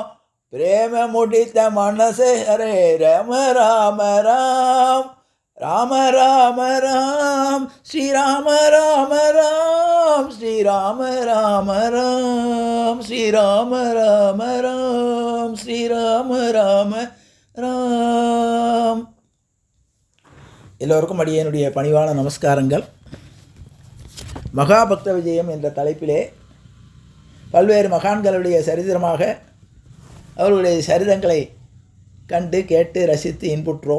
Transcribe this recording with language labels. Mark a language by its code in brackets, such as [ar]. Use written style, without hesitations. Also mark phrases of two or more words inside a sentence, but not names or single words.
[hi] प्रेम मुडित मन से हरे राम राम राम। राम राम राम श्री राम राम राम। श्री राम राम राम श्री राम राम राम। श्री राम राम ராம். [ta] எல்லோருக்கும் அடியேனுடைய பணிவான நமஸ்காரங்கள். மகாபக்த விஜயம் என்ற தலைப்பிலே பல்வேறு மகான்களுடைய சரித்திரமாக அவர்களுடைய சரிதங்களை கண்டு கேட்டு ரசித்து இன்புற்றோம்.